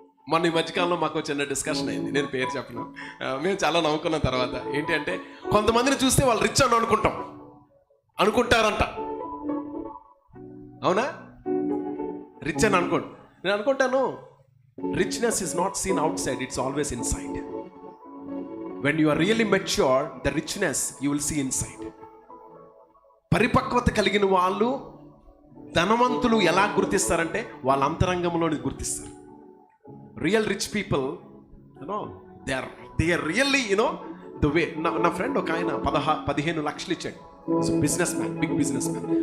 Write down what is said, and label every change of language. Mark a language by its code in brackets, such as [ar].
[te] మొన్న ఈ మధ్యకాలంలో మాకు చిన్న డిస్కషన్ అయింది, నేను పేరు చెప్పను, మేము చాలా నవ్వుకున్న తర్వాత ఏంటి అంటే, కొంతమందిని చూస్తే వాళ్ళు రిచ్ అని అనుకుంటారంట. అవునా, రిచ్ అని నేను అనుకుంటాను, [en] Richness is not seen outside, it's always inside. When you are really mature, the richness you will see inside. [te] పరిపక్వత కలిగిన వాళ్ళు ధనవంతులు ఎలా గుర్తిస్తారంటే వాళ్ళ అంతరంగంలోని గుర్తిస్తారు. [en] Real rich people they are really the way. [te] నా ఫ్రెండ్ ఒక ఆయన 15 లక్షలు ఇచ్చాడు. [en] So business man, big business man.